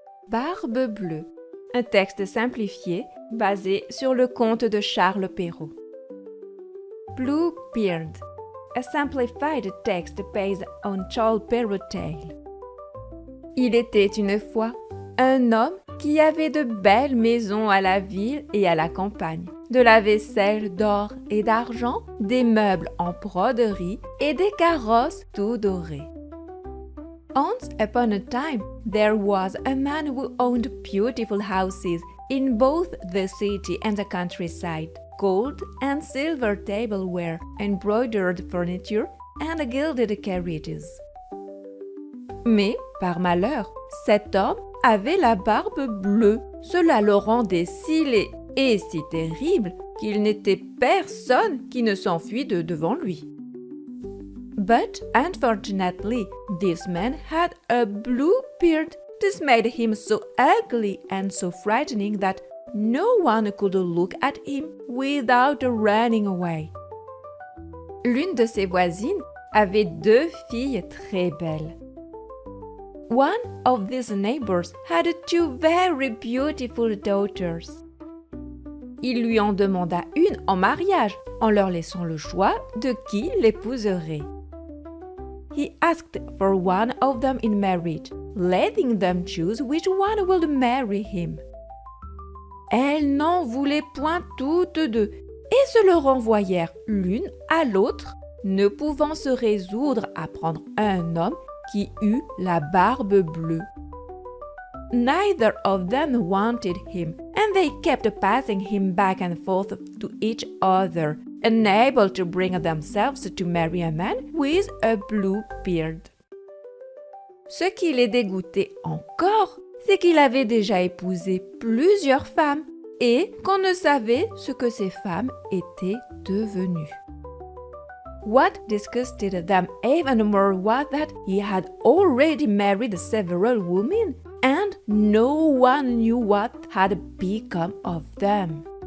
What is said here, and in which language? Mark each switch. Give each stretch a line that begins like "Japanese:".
French: Barbe Bleue, un texte simplifié basé sur le conte de Charles Perrault.
English: Bluebeard, a simplified text based on Charles Perrault tale.
French: Il était une fois un homme qui avait de belles maisons à la ville et à la campagne, de la vaisselle d'or et d'argent, des meubles en broderie et des carrosses tout dorés.
English: Once upon a time, there was a man who owned beautiful houses in both the city and the countryside, gold and silver tableware, embroidered furniture, and gilded carriages.
French: Mais, par malheur, cet homme avait la barbe bleue. Cela le rendait si laid et si terrible qu'il n'était personne qui ne s'enfuit de devant lui.
English: But unfortunately, this man had a blue beard. This made him so ugly and so frightening that no one could look at him without running away.
French: L'une de ses voisines avait 2 filles très belles.
English: One of these neighbors had 2 very beautiful daughters.
French: Il lui en demanda une en mariage en leur laissant le choix de qui l'épouserait.
English: He asked for one of them in marriage, letting them choose which one would marry him.
French: Elles n'en voulaient point toutes 2 et se le renvoyèrent l'une à l'autre, ne pouvant se résoudre à prendre un homme qui eut la barbe bleue.
English: Neither of them wanted him, and they kept passing him back and forth to each other, unable to bring themselves to marry a man with a blue beard.
French: Ce qui les dégoûtait encore, c'est qu'il avait déjà épousé plusieurs femmes et qu'on ne savait ce que ces femmes étaient devenues.
English: What disgusted them even more was that he had already married several women, and no one knew what had become of them.